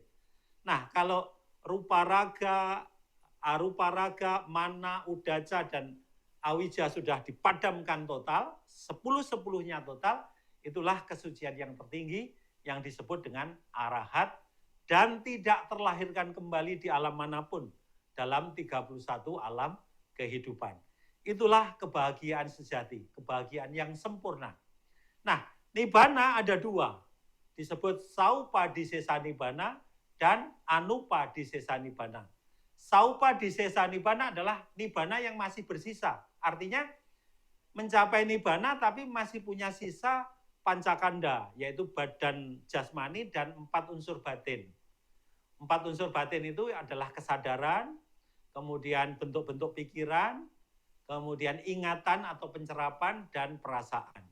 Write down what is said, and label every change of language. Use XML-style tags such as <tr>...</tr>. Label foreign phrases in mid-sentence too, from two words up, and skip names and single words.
<id>Nah, kalau</id> <pi>rupa raga, arupa raga, mana, udaca,</pi> <id>dan awija sudah dipadamkan total, 10-10-nya total, itulah kesucian yang tertinggi yang disebut dengan arahat dan tidak terlahirkan kembali di alam manapun dalam 31 alam kehidupan. Itulah kebahagiaan sejati, kebahagiaan yang sempurna. Nah, nibbana ada 2, disebut</id> <pi>saupadisesa nibbana</pi> <id>dan</id> <pi>anupadisesa nibbana. Saupadisesa nibbana</pi> <id>adalah nibbana yang masih bersisa, artinya mencapai nibbana tapi masih punya sisa pancakanda, yaitu badan jasmani dan 4 unsur batin. 4 unsur batin itu adalah kesadaran, kemudian bentuk-bentuk pikiran, kemudian ingatan atau pencerapan, dan perasaan.</id>